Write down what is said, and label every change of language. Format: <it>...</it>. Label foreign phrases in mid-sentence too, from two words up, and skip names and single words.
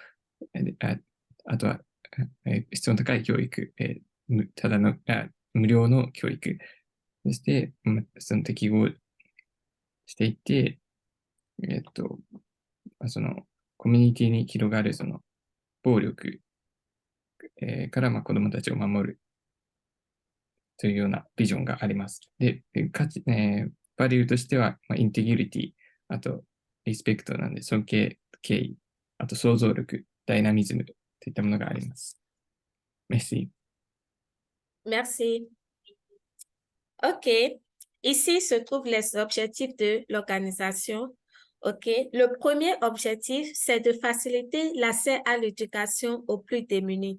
<ja>あとは、質の高い教育、ただの無料の教育、そして、その適合していって、そのコミュニティに広がるその暴力、から子どもたちを守るというようなビジョンがあります。で、バリューとしては、インテグリティ、あと、リスペクトなんで、尊敬、敬意、あと想像力、ダイナミズムといったものがあります。Merci.</ja> <fr>Merci. OK. Ici se trouvent les objectifs de l'organisation. OK. Le premier objectif, c'est de faciliter l'accès à l'éducation aux plus démunis.</fr>